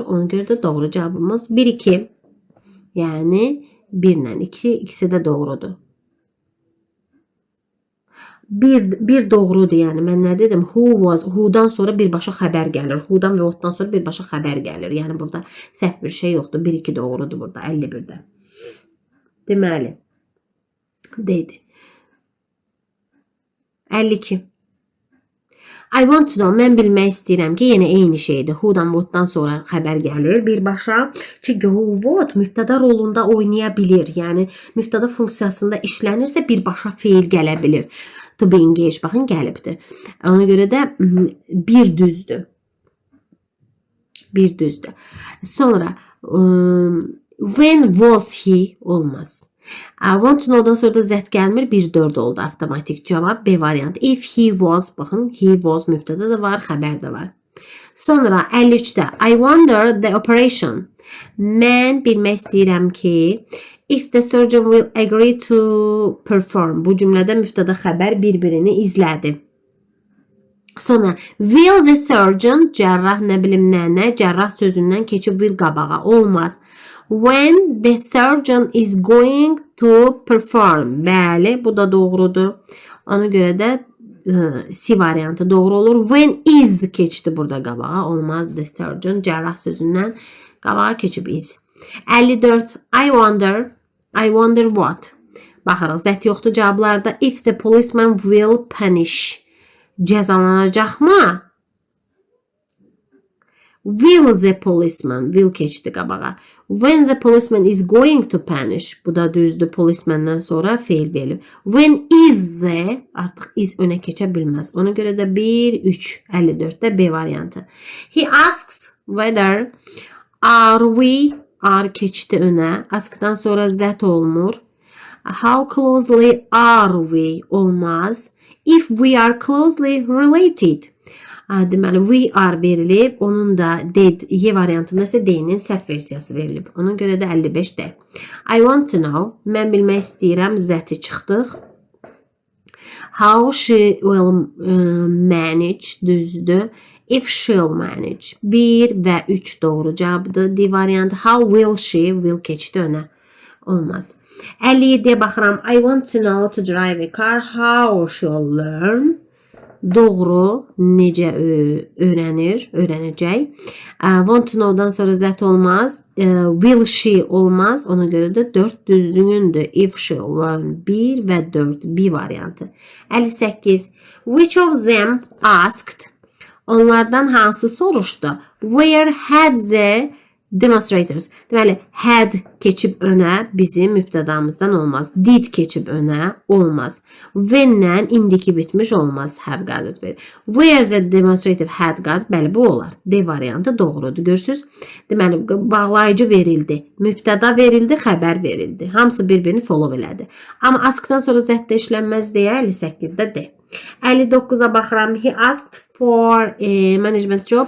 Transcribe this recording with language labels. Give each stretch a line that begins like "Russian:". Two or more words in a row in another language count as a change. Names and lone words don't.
Azerbaijani: Ona görə də doğru cavabımız 1-2. Yəni 1 ilə 2 ikisi də doğrudur. Bir doğrudur, yəni mən nə dedim? Who'dan sonra birbaşa xəbər gəlir. Who'dan və what'dan sonra birbaşa xəbər gəlir. Yəni burada səhv bir şey yoxdur. 1-2 doğrudur burada 51-də. Deməli, dedi. 52.
English: I want to know,
Azerbaijani: mən bilmək istəyirəm ki, yenə eyni şeydir. Who'dan, what'dan sonra xəbər gəlir birbaşa. Çünki who, what mübtəda rolunda oynaya bilir. Yəni, mübtəda funksiyasında işlənirsə birbaşa feil gələ bilir.
English: To be engaged,
Azerbaijani: baxın, gəlibdir. Ona görə də bir düzdür. Bir düzdür. Sonra,
English: when was he olmaz. I want to know'dan
Azerbaijani: sonra da zət gəlmir. 1-4 oldu avtomatik cavab. B variantı.
English: If he was,
Azerbaijani: baxın,
English: he was
Azerbaijani: mübtəda da var, xəbər də var.
English: Sonra 53-də I wonder the operation.
Azerbaijani: Mən bilmək istəyirəm ki,
English: if the surgeon will agree to perform.
Azerbaijani: Bu cümlədə mübtəda xəbər bir-birini izlədi.
English: Sonra will the surgeon,
Azerbaijani: cərrah nə bilim nə, cərrah sözündən keçib will qabağa olmaz.
English: When the surgeon is going to perform.
Azerbaijani: Bəli, bu da doğrudur. Ona görə də C variantı doğru olur.
English: When is
Azerbaijani: keçdi burada qabağa. Olmaz.
English: The surgeon
Azerbaijani: cərrah sözündən qabağa keçib is.
English: 54. I wonder what.
Azerbaijani: Baxırıq, zət yoxdur cavablarda.
English: If the policeman will punish.
Azerbaijani: Cəzalanacaqmı?
English: Will the policeman, will
Azerbaijani: keçdi qabağa.
English: When the policeman is going to punish,
Azerbaijani: bu da düzdür, policemandan sonra feil verir.
English: When is the,
Azerbaijani: artıq is önə keçə bilməz. Ona görə də 1, 3, 54-də B variantı.
English: He asks whether are keçdi önə.
Azerbaijani: Askdan sonra zət olmur.
English: How closely are we olmaz. If we are closely related.
Azerbaijani: Deməli,
English: we are
Azerbaijani: verilib, onun da Y variantında isə D-nin səhv versiyası verilib. Ona görə də 55-də.
English: I want to know,
Azerbaijani: mən bilmək istəyirəm, zəti çıxdıq.
English: How she will manage, düzdür. If she'll manage.
Azerbaijani: 1 və 3 doğru cavabdır. D variantı.
English: How will she, will
Azerbaijani: keçdi önə. Olmaz. 57-yə baxıram.
English: I want to know to drive a car. How she'll learn.
Azerbaijani: Doğru, necə öyrənəcək.
English: Want to know'dan
Azerbaijani: sonra zət olmaz.
English: Will she
Azerbaijani: olmaz. Ona görə də 4 düzgündür.
English: If she learn
Azerbaijani: 1 və 4 B variantı. 58.
English: Which of them asked?
Azerbaijani: Onlardan hansı soruşdu?
English: Where had the demonstrators.
Azerbaijani: Deməli, had keçib önə bizim mübtədamızdan olmaz. Did keçib önə olmaz. When-lə indiki bitmiş olmaz.
English: Have got verir. Where the demonstrative had got.
Azerbaijani: Bəli, bu olar. D variantı doğrudur. Görürsünüz? Deməli, bağlayıcı verildi. Mübtəda verildi, xəbər verildi. Hamısı bir-birini follow elədi. Amma askdan sonra zətdə işlənməz deyə 58-də D. 59-a baxıram.
English: He asked for a management job.